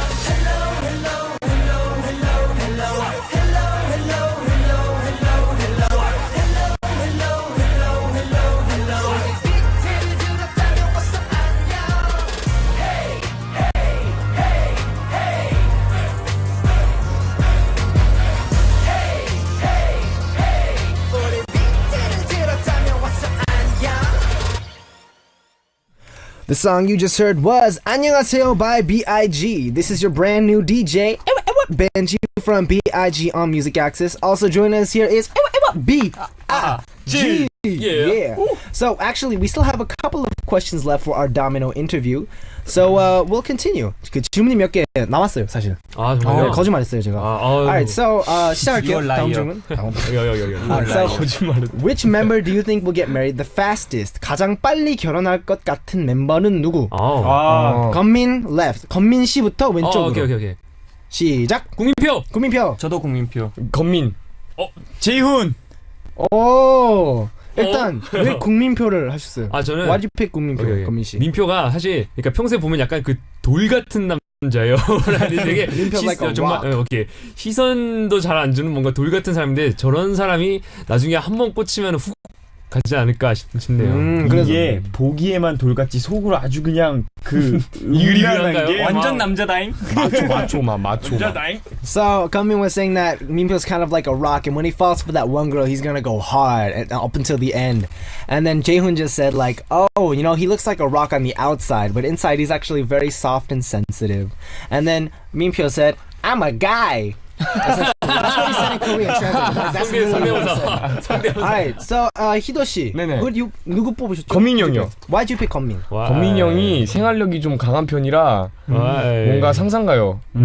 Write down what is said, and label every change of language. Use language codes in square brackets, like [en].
[en] Hello hello hello hello hello hello hello hello hello hello hello hello hello hello [ko] 우리 비트를 들었다면 [en] what's up 안녕 Hey hey hey hey Hey hey hey 우리 비트를 들었다면 what's up 안녕 The song you just heard was 안녕하세요 by B.I.G. This is your brand new DJ, Benji from B.I.G. on Music Axis. Also joining us here is B.I.G. Yeah. So actually, we still have a couple of questions left for our Domino interview. So we'll continue. [ko] 그 질문이 몇 개 남았어요, 사실. 아 정말요? 거짓말했어요, 제가. [en] Alright, so [ko] 시작할게요. 다음 질문. [en] Alright, so which member do you think will get married the fastest? [ko] 가장 빨리 결혼할 것 같은 멤버는 누구? 건민 left. 건민 씨부터 왼쪽으로. 오케이. 시작. 국민표. 저도 국민표. 건민. 제이훈. 오. 일단 왜 국민표를 하셨어요? 아 저는 [en] Why'd you pick 국민표, [ko] 오케이. 건민 씨? 민표가 사실 그러니까 평소에 보면 약간 그 돌 같은 남자예요. 되게 [en] 민표 like a [ko] 정말 [en] rock. [ko] 오케이 시선도 잘 안 주는 뭔가 돌 같은 사람인데 저런 사람이 나중에 한번 꽂히면 훅 가지 않을까 싶네요. 그래서 이게 보기에만 돌같이 속으로 아주 그냥 그 유리한가요? 게 완전 남자다잉. 마초마. [en] So Gummin was saying that Minpyo's kind of like a rock, and when he falls for that one girl, he's gonna go hard and up until the end. And then Jaehoon just said like, oh, you know, he looks like a rock on the outside, but inside he's actually very soft and sensitive. And then Minpyo said, I'm a guy. Essentially That's what he said in Korean. Translate. That's literally what he said. Alright, so 희도 씨, [ko] 네네. 누구 뽑으셨죠? 건민이 형이요. [en] Why'd you pick 건민? [ko] 건민이 형이 생활력이 좀 강한 편이라 뭔가 상상가요.